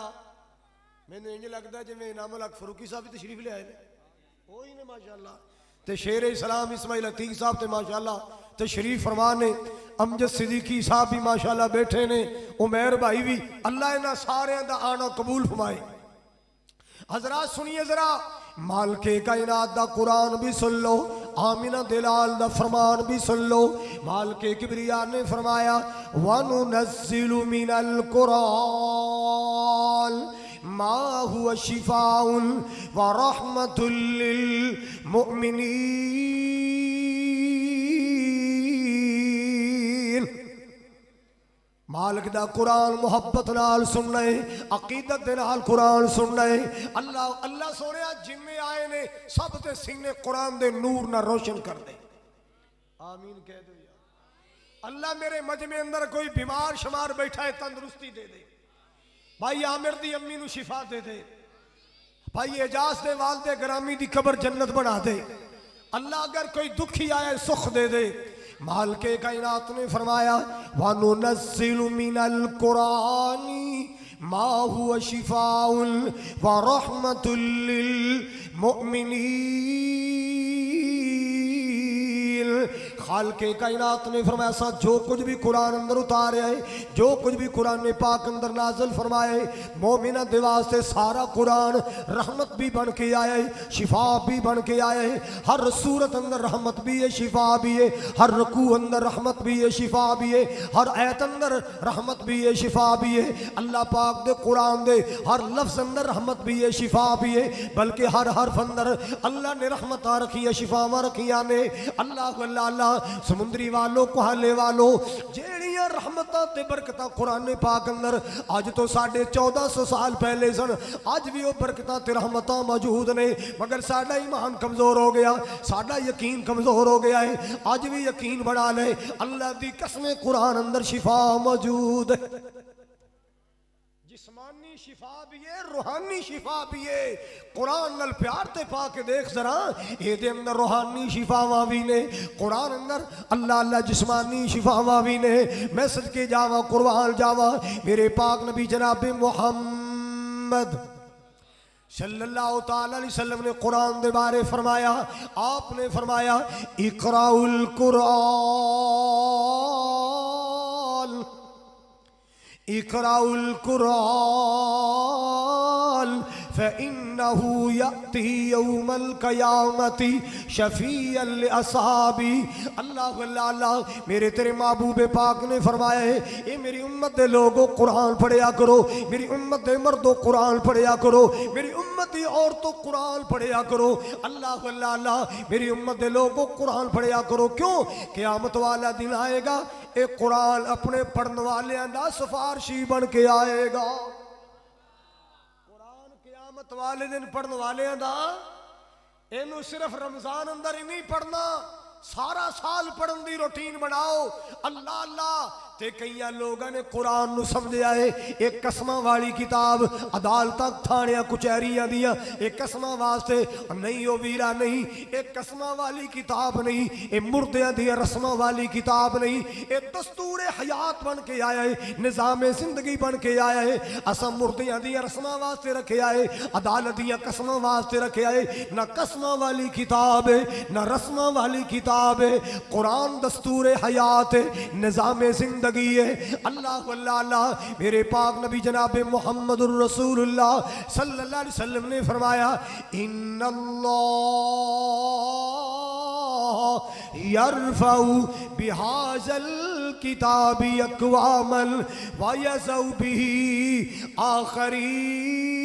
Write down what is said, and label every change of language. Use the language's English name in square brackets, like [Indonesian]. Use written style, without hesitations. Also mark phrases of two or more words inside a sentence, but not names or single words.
[Punjabi] میں نے انجھے لگتا ہے جی میں انعام الحق فروقی صاحب بھی تشریف لے آئے نے، وہی نے ماشاءاللہ، تے شیر اسلام اسماعیل عتیق صاحب تے ماشاءاللہ تشریف فرمانے، امجد صدیقی صاحب بھی ماشاءاللہ بیٹھے نے، عمیر بھائی بھی، اللہ انہاں سارے دا آنا قبول فرمائے۔ [Urdu] حضرات سنیے ذرا، [Punjabi] مالک کائنات دا قرآن بھی سن لو، آمینہ دلال دا فرمان بھی سن لو۔ مالک کبریا نے فرمایا [Arabic] وَنُنَزِّلُ مِنَ الْقُرْآنِ مَا هُوَ شِفَاءٌ وَرَحْمَةٌ لِّلْمُؤْمِنِينَ۔ [Punjabi] مالک دا قرآن محبت نال سننا ہے، عقیدت دے نال قرآن سننا ہے۔ اللہ سونے جمعے آئے نے سب تے سینے قرآن دے نور نہ روشن کر دے، آمین کہہ دو یا اللہ۔ میرے مجمع اندر کوئی بیمار شمار بیٹھا ہے تندرستی دے دے، بھائی عامر دی امی نو شفا دے دے، بھائی اعجاز دے والدے گرامی دی قبر جنت بنا دے۔ اللہ اگر کوئی دکھی آیا سخ دے دے۔ مالک کائنات نے فرمایا [Arabic] وَنُنَزِّلُ مِنَ الْقُرْآنِ مَا هُوَ شِفَاءٌ وَرَحْمَةٌ لِّلْمُؤْمِنِينَ۔ [Punjabi] خالق کائنات نے فرمایا سا جو کچھ بھی قرآن اندر اتارے آئے، جو کچھ بھی قرآن پاک اندر نازل فرمائے، مومنہ دے واسطے سارا قرآن رحمت بھی بن کے آئے، شفا بھی بن کے آئے۔ ہر صورت اندر رحمت بھی ہے، شفا بھی ہے، ہر رکوع اندر رحمت بھی ہے، شفا بھی ہے، ہر آیت اندر رحمت بھی ہے، شفا بھی ہے۔ اللہ پاک دے قرآن دے ہر لفظ اندر رحمت بھی ہے، شفا بھی ہے، بلکہ ہر حرف اندر اللہ نے رحمتاں رکھی ہے، شفاواں رکھیاں نے۔ اللہ اللہ سمندری والوں کوہالے والوں جیڑیاں رحمتاں تے برکتاں قرآن پاک اندر آج تو 1450 سال پہلے سن، آج بھی وہ برکتاں تے رحمتاں موجود نے، مگر ساڈا ایمان کمزور ہو گیا، ساڈا یقین کمزور ہو گیا ہے۔ آج بھی یقین بڑھا لے، اللہ دی قسم قرآن اندر شفا موجود ہے، جسمانی شفا بھی ہے، روحانی شفا بھی ہے۔ قرآن نال پیار تے پا کے دیکھ ذرا، یہ دے اندر روحانی شفاواں بھی نے، قرآن اندر اللہ جسمانی شفاواں بھی نے۔ میں صدقے جاواں قربان جاواں میرے پاک نبی جناب محمد صلی اللہ تعالی علیہ وسلم نے قرآن دے بارے فرمایا، آپ نے فرمایا [Arabic] اقرأ القرآن، اقرأ القرآن فإنه يأتي يوم القيامة شفيعا لأصحابي. [Punjabi] اللہ اللہ میرے تیرے محبوب پاک نے فرمایا ہے اے میری امت دے لوگوں قرآن پڑھیا کرو، میری امت دے مردوں قرآن پڑھیا کرو، میری امتی عورتوں قرآن پڑھیا کرو. اللہ اللہ میری امت دے لوگوں قرآن پڑھیا کرو. کیوں؟ قیامت والا دن آئے گا، اے قرآن اپنے پڑھن والے دا سفارشی بن کے آئے گا. قرآن قیامت والے دن پڑھن والے دا اینو صرف رمضان اندر ہی نہیں پڑھنا، سارا سال پڑھن دی روٹین بناؤ. اللہ اللہ تے کئیاں لوگاں نے قرآن نو سمجھیا ہے ایک قسماں والی کتاب، عدالتاں تھانیاں کچہریاں دیاں ایک قسماں واسطے نہیں، او ویرا نہیں، ایک قسماں والی کتاب نہیں، اے مردیاں دی رسماں والی کتاب نہیں، اے دستور حیات بن کے آیا ہے، نظام زندگی بن کے آیا ہے. اساں مردیاں دی رسماں واسطے رکھیا ہے، عدالت دی قسماں واسطے رکھیا ہے. نہ قسماں والی کتاب ہے نہ رسماں والی کتاب ہے، قرآن دستور حیات ہے، نظام زندگی ہے. اللہ اللہ میرے پاک نبی جناب محمد الرسول اللہ صلی اللہ علیہ وسلم نے فرمایا [Arabic] ان اللہ یرفع بہذا الکتاب اقواما ویضع بہ آخرین.